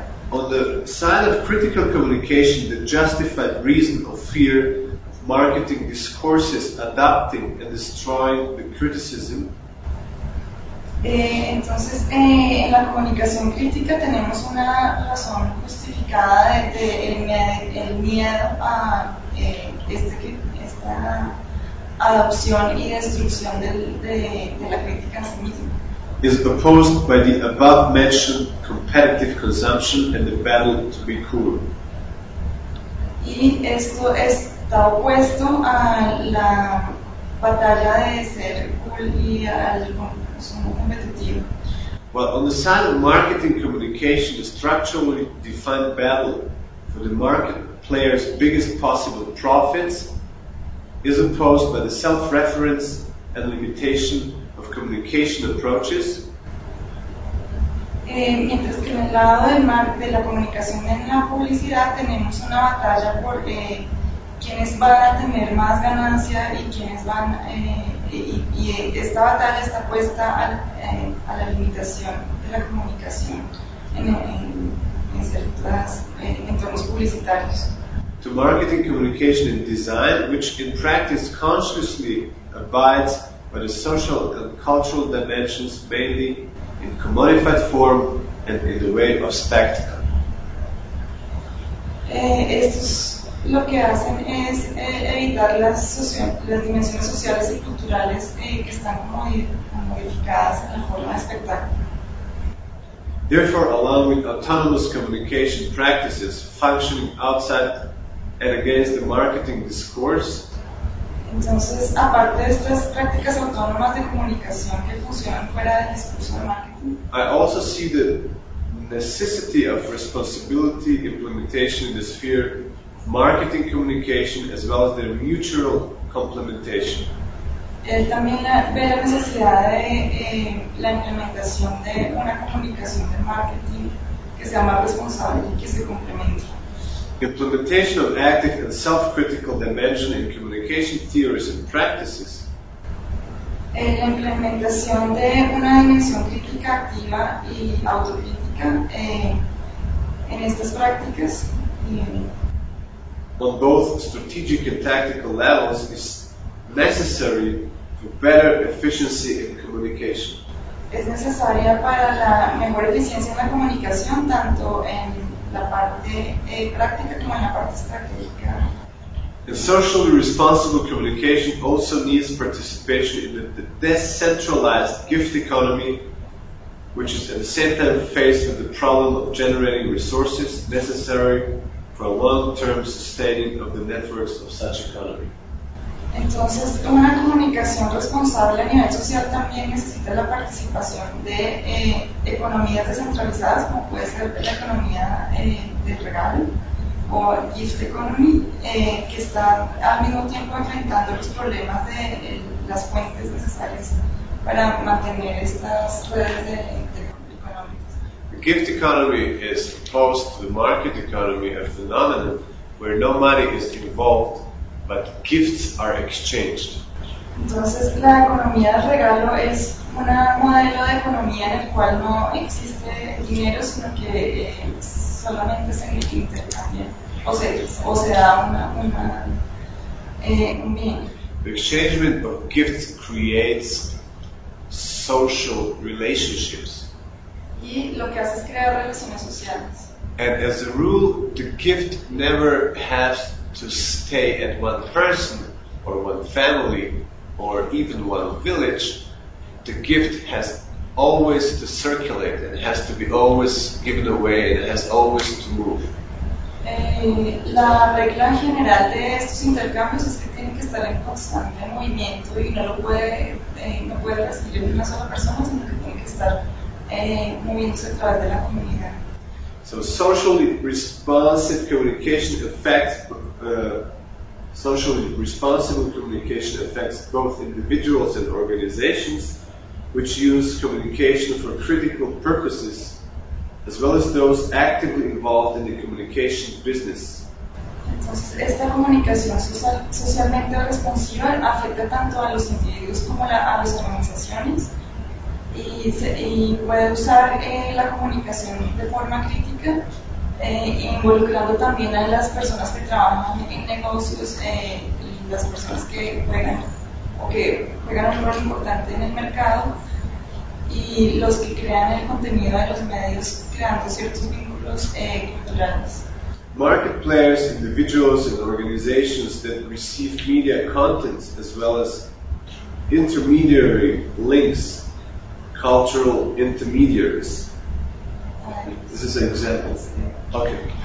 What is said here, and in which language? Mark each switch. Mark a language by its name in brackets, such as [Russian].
[English] On the side of critical communication, the justified reason of fear of marketing discourses adapting and destroying the criticism. [Spanish] Entonces, en la comunicación crítica tenemos una razón justificada el miedo a esta adopción y destrucción de la crítica en sí misma. [English] Is opposed by the above mentioned competitive consumption and the battle to be cool. [Spanish] Y esto está opuesto a la batalla de ser cool y al consumo competitivo. [English] Well, on the side of marketing communication, the structurally defined battle for the market player's biggest possible profits is opposed by the self-reference and limitation of communication approaches. [Spanish] Mientras que en el lado de la comunicación en la publicidad tenemos una batalla por quienes van a tener más ganancia y quienes van y esta batalla está puesta a la limitación de la comunicación en ciertas entornos publicitarios. [English] To marketing communication in design, which in practice consciously abides by the social and cultural dimensions mainly in commodified form and in the way of spectacle. [Spanish] Estos lo que hacen es evitar las dimensiones sociales y culturales que están modificadas en la forma de espectáculo. [English] Therefore, along with autonomous communication practices functioning outside and against the marketing discourse, [Spanish] entonces, aparte de estas prácticas autónomas de comunicación que funcionan fuera del discurso de marketing, [English] I also see the necessity of responsibility implementation in the sphere of marketing communication as well as their mutual complementation. [Spanish] Él también ve la necesidad de la implementación de una comunicación de marketing que sea más responsable y que se complemente. [English] Implementation of active and self-critical dimension in communication theories and practices. [Spanish] La implementación de una dimensión crítica activa y autocrítica en estas prácticas. [English] On both strategic and tactical levels is necessary for better efficiency in communication. [Spanish] Es necesaria para la mejor eficiencia en la comunicación, tanto en la parte práctica como en la parte estratégica. [English] And socially responsible communication also needs participation in the decentralized gift economy, which is at the same time faced with the problem of generating resources necessary for a long-term sustaining of the networks of such economy. [Spanish] Entonces, una comunicación responsable a nivel social también necesita la participación de economías descentralizadas, como puede ser la economía del regalo o [English] gift economy, [Spanish] que está al mismo tiempo enfrentando los problemas de las fuentes necesarias para mantener estas redes de económicas. [English] The gift economy is opposed to the market economy, a phenomenon where no money is involved, but gifts are exchanged. [Spanish] Entonces, la economía del regalo es un modelo de economía en el cual no existe dinero, sino que solamente es en el intercambio. O se da una un bien. [English] The exchange of gifts creates social relationships. [Spanish] Y lo que hace es crear relaciones sociales. [English] And as a rule, the gift never has to stay at one person, or one family, or even one village. The gift has always to circulate, and has to be always given away, and has always to move. [Spanish] La regla general de estos intercambios es que tiene que estar en constante movimiento y no lo puede no puede recibir una sola persona, sino que tiene que estar moviéndose a través de la comunidad. [English] So socially responsive communication affects socially responsible communication affects both individuals and organizations which use communication for critical purposes, as well as those actively involved in the communication business. [Spanish] Entonces, esta comunicación socialmente responsiva afecta tanto a los individuos como a las organizaciones. Y puede usar la comunicación de forma crítica, involucrando también a las personas que trabajan en negocios, y las personas que juegan o que juegan un rol importante en el mercado, y los que crean el contenido de los medios, creando ciertos vínculos culturales. [English] Market players, individuals and organizations that receive media contents, as well as intermediary links, cultural intermediaries. This is an example. Okay.